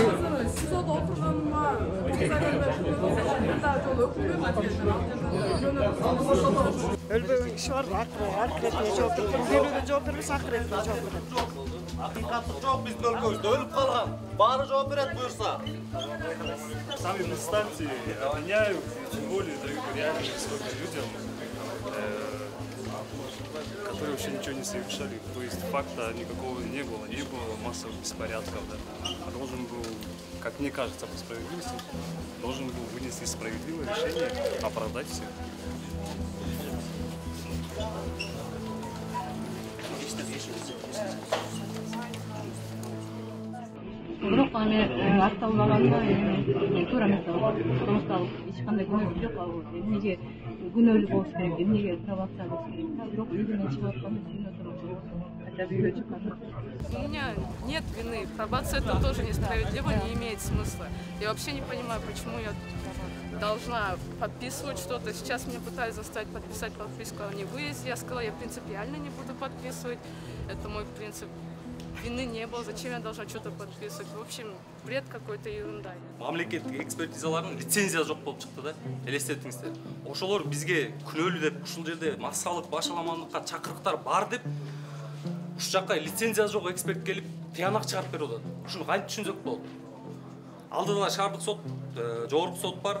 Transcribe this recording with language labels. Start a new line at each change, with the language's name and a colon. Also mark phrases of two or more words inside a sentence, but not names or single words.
Kyrgyz: СИЗОдо отурганыма Өлбөгөн киши бар, акыретине жооп берет. Өлүүгө жооп бербес, акыретине жооп берет. Акыйкаттык жок биздин өлкөбүздө, өлүп калган. Баары жооп берет буюрса.
Russian: Сами инстанции обвиняют, тем более дают реальные сроки людям, которые вообще ничего не совершали. То есть факта никакого не было массовых беспорядков. Да. Должен был, как мне кажется, по справедливости, должен был вынести справедливое решение, оправдать всех.
Kyrgyz: Бирок аны акталбаганына туура эмес болот.
Russian: Потому что
Kyrgyz: эч кандай күнөөсү жок. Эмнеге күнөөлүү болуш керек, эмнеге пробация болуш керек. Бирок үйүнөн чыгып атканда үйүнө турчу.
Russian: Хотя бы
Kyrgyz: үйгө чыккан.
Russian: У меня нет вины. Пробация это тоже несправедливо, не имеет смысла. Я вообще не понимаю, почему я должна подписывать что-то. Сейчас меня пытались заставить подписать подписку о невыезде. Я сказала, я принципиально не буду подписывать. Это мой принцип. Вины не было, зачем я должна что-то подписывать? В общем, бред какой-то, ерунда.
Kyrgyz: Мамлекеттик экспертизалардын лицензия жок болуп чыкты да. Элестетиңиздер. Ошолор бизге күнөөлүү деп ушул жерде массалык башаламандыкка чакырыктар бар деп ушул жакка лицензия жок эксперт келип тыянак чыгарып берип атат. Ушуну кантип түшүнсөк болот? Алдыда шаардык сот, жогорку сот бар.